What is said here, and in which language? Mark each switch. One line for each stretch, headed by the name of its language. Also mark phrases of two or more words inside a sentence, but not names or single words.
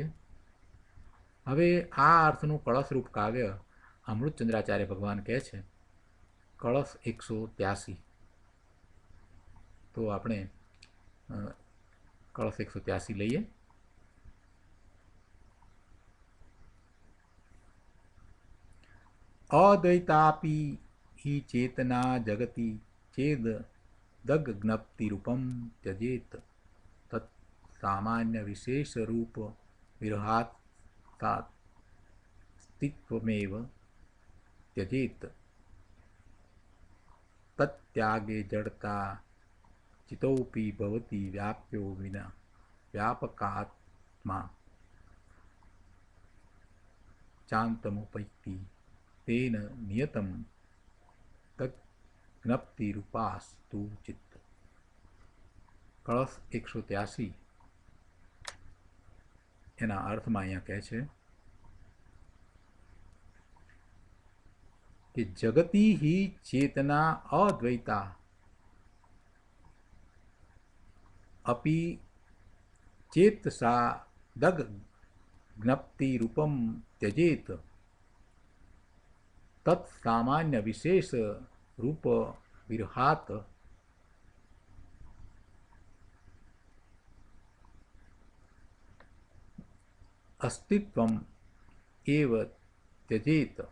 Gujarati: હવે આ અર્થનું કળશરૂપ કાવ્ય અમૃતચંદ્રાચાર્ય ભગવાન કહે છે, કળશ 183. તો આપણે કળશ 183 લઈએ.
Sanskrit: અદ્વૈતાપી हि चेतना जगति चेद दग्ज्ञप्ति रूपम त्यजेत तत् सामान्य विशेष रूप विरहात स्थित्वमेव त्यजेत तत्यागे जड़ता चितोपि भवति व्याप्यो विना व्यापकात्मा चान्तमुपैति तेन नियतम तज्ञप्ति रूपास्तु चित्त.
Gujarati: કળશ 183 એના અર્થમાં અહીંયા કહે છે
Sanskrit: કે જગતી हि चेतना अद्वैता अपि चेतसा दग्ज्ञप्ति रूपम त्यजेत तत्सामान्य विशेष रूप विरहात अस्तित्वम एव त्यजेत.